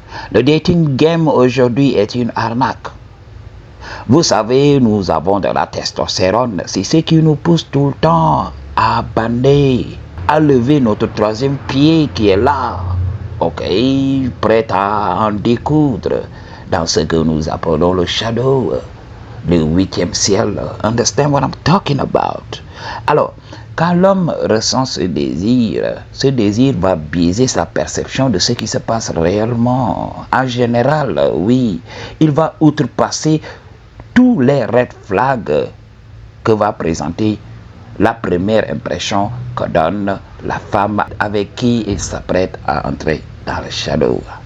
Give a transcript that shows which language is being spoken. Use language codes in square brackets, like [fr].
[fr] Le dating game aujourd'hui est une arnaque. Vous savez, nous avons de la testostérone. C'est ce qui nous pousse tout le temps à bander, à lever notre troisième pied qui est là. Ok, prêt à en découdre dans ce que nous appelons le shadow, le huitième ciel. [en] Understand what I'm talking about? [fr] Alors, quand l'homme ressent ce désir va biaiser sa perception de ce qui se passe réellement. En général, oui, il va outrepasser tous les red flags que va présenter la première impression que donne la femme avec qui il s'apprête à entrer dans le shadow.